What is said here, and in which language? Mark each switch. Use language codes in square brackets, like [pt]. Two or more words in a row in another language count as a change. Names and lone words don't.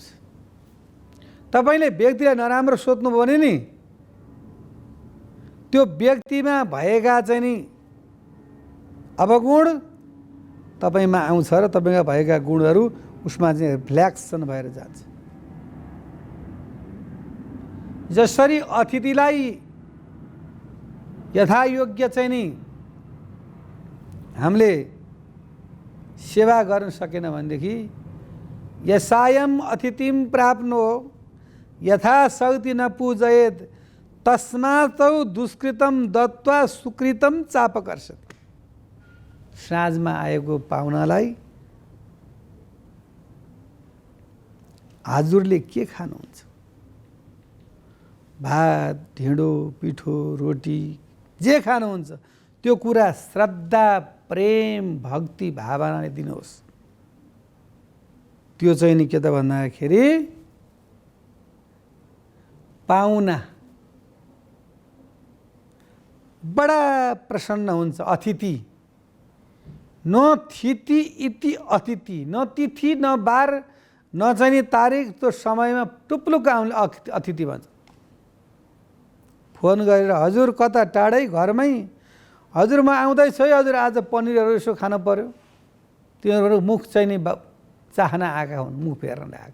[ne] तपाईले व्यक्तिलाई नराम्रो सोच्नुभयो भने नि त्यो व्यक्तिमा भएका चाहिँ नि अवगुण तपाईमा आउँछ र तपाईमा भएका गुणहरू उसमा चाहिँ रिफ्लेक्सन भएर जान्छ। जसरी अतिथिलाई यथायोग्य चाहिँ नि हामीले सेवा गर्न सकेन भनेदेखि [sa] यसायम अतिथिम प्राप्नो यथाशक्ति न पूजयेत तस्मात् दुष्कृतम दत्वा सुकृतम चापकर्षति। [ne] साँझमा आएको पाहुनालाई हजुरले के खानुहुन्छ? भात, ढिँडो, पिठो, रोटी जे खानुहुन्छ त्यो कुरा श्रद्धा, प्रेम, भक्ति, भावनाले दिनुहोस्। त्यो चाहिँ नि के त भन्दाखेरि पाहुना बडा प्रसन्न हुन्छ। [sa] अतिथि न थिति इति अतिथि, [ne] न तिथि न बार न चाहिँ तारिक, त्यो समयमा टुप्लुक आउने अतिथि भन्छ। फोन गरेर हजुर कता टाढै घरमै, हजुर म आउँदैछु है हजुर, आज पनिरहरू यसो खान पर्यो। तिनीहरू मुख चाहिँ नि चाहना आएका हुन्, मुख फेर्न आएका।